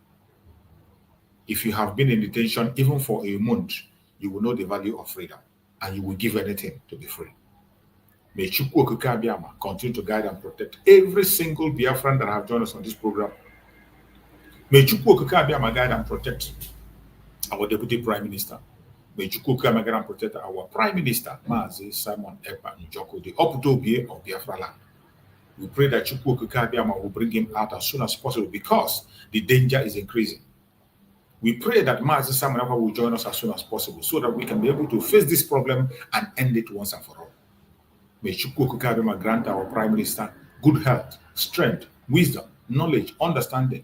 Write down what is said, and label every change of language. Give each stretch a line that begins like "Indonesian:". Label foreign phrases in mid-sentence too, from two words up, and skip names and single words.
English: If you have been in detention even for a month, you will know the value of freedom, and you will give anything to be free. May Chukwu Okike Abiyama continue to guide and protect every single Biafran that have joined us on this program. May Chukwu Okike Abiyama guide and protect our Deputy Prime Minister. May Chukwu Okike Abiyama guide and protect our Prime Minister, Mazi Simon Ekpa Njoko, the Oputobie of Biafra land. We pray that Chukwu Okike Abiyama will bring him out as soon as possible, because the danger is increasing. We pray that Mazi Simon Ekpa will join us as soon as possible, so that we can be able to face this problem and end it once and for all. May Chukwu Okike Abiyama grant our Prime Minister good health, strength, wisdom, knowledge, understanding.